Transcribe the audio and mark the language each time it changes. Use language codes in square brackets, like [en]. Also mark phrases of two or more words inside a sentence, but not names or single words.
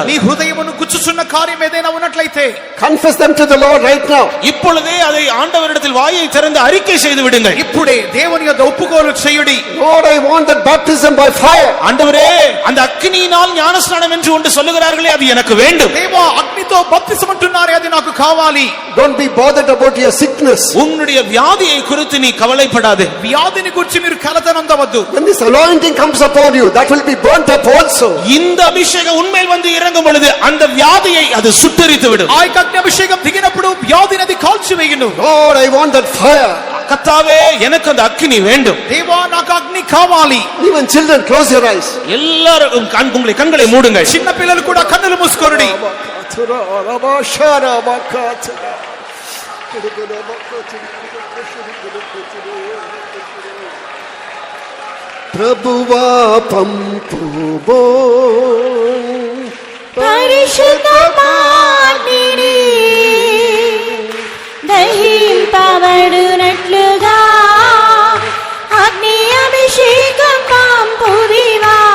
[te] నీ హృదయమును గుచ్చుచున్న కార్యం ఏదైనా ఉన్నట్లయితే [en] confess them to the Lord right now. [ta] இப்பொழுதே அதை ஆண்டவரிடத்தில் வாயை திறந்து அறிக்கை செய்து விடுங்கள். [te] ఇప్పుడే దేవుని యొద్ద ఒప్పుకోలు చేయుడి. [en] Lord, I want that baptism by fire. [ta] ஆண்டவரே, அந்த அக்னியினால் ஞானஸ்நானம் என்று ஒன்று சொல்லுகிறார்களே, அது எனக்கு வேண்டும். [te] దేవా అగ్నితో బాప్తిసం అంటున్నారే, అది నాకు కావాలి. [en] Don't be bothered about your sickness. [ta] உன்னுடைய வியாதியை குறித்து நீ கவலைப்படாதே. [te] వ్యాధిని గురించి మీరు కలతనందవద్దు. [en] When this anointing comes upon you, that will be burnt up also. [ta] இந்த அபிஷேகம் உன்மேல் வந்து இறங்கும் பொழுது அந்த வியாதியை அது சுட்டெரித்து விடும். [te] ఆ యొక్క అగ్ని అభిషేకం దిగినప్పుడు వ్యాధిని అది కాల్చివేయును. [en] Lord, I want that fire. [ta] கர்த்தாவே, எனக்கு அந்த அக்னி வேண்டும். [te] దేవా నాకు అగ్ని కావాలి. [en] Even children, close your eyes. [ta] எல்லாரும் உங்களை கண்களை மூடுங்கள். [te] చిన్న పిల్లలు కూడా కన్నులు మూసుకోండి. ప్రభువా పంపుబో పరిశుద్ధమాగ్నిని దహింపబడునట్లుగా అగ్ని అభిషేకం పంపుదివా.